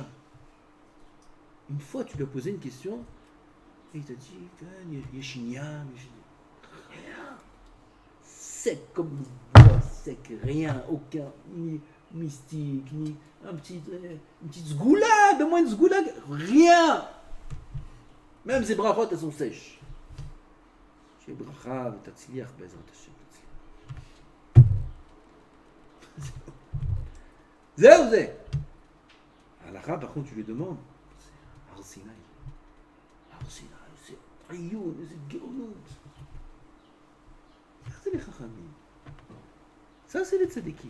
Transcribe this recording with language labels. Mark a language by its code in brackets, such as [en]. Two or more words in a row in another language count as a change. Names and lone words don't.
[fr] Une fois, tu lui as posé une question, et il t'a dit, Yeshinia, rien. Sec comme du bois, sec, rien, aucun, ni mystique, ni une petite zgoula, donne-moi une zgoula, rien. Même ses brachot, elles sont sèches. [he] Chez ברכה, תצליח, בעזרת השם. [fr] Zéro, zé. Halakha, par contre, tu lui demandes. C'est Har Sinaï. Har Sinaï, c'est Ayoun, c'est Géonout. Ça, c'est les Chachamim. Ça, c'est les Tzadikim.